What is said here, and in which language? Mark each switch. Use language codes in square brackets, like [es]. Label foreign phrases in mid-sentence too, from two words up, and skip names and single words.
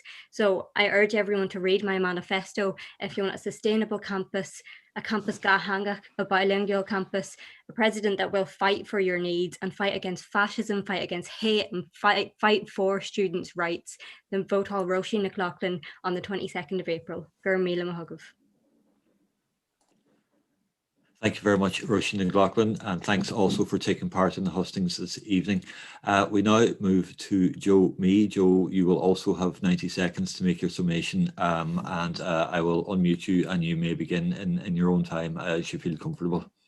[en] So I urge everyone to read my manifesto. If you want a sustainable campus, a campus Gahanga, a bilingual campus, a president that will fight for your needs and fight against fascism, fight against hate, and fight for students' rights, then vote all Roisin McLaughlin on the 22nd of April. [ga] Gur míle maith. [en] Thank you very much, Roisin and McLaughlin, and thanks also for taking part in the hustings this evening. We now move to Joe Mee. Joe, you will also have 90 seconds to make your summation, and I will unmute you and you may begin in your own time as you feel comfortable.